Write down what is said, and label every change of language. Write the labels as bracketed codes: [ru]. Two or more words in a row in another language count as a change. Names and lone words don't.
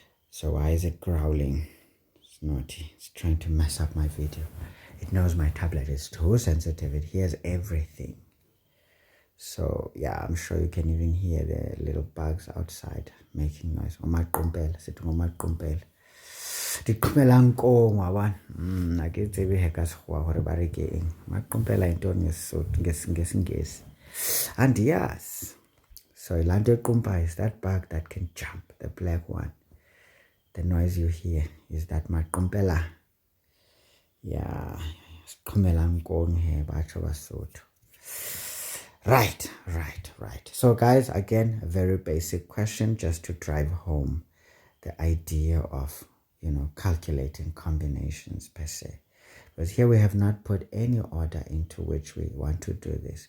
[en] So why is it growling? It's naughty. It's trying to mess up my video. It knows my tablet is too sensitive. It hears everything. So yeah, I'm sure you can even hear the little bugs outside making noise. [xh] Omaqhumpela, sithi ngomaqhumpela. Ndiqhumela nkongo abana. [st] Akitsebe hekasikhuwa hore ba re ke eng. [xh] Maqhumpela yintoni ngesingesi. [en] Andiyazi. So [xh] ilanto eqhumpayo [en] is that bug that can jump, the black one. The noise you hear is that maqhumpela. [xh] Yeah, siqhumela nkongo he batsho baSotho. [en] Right. So guys, again, a very basic question just to drive home the idea of, calculating combinations per se. Because here we have not put any order into which we want to do this.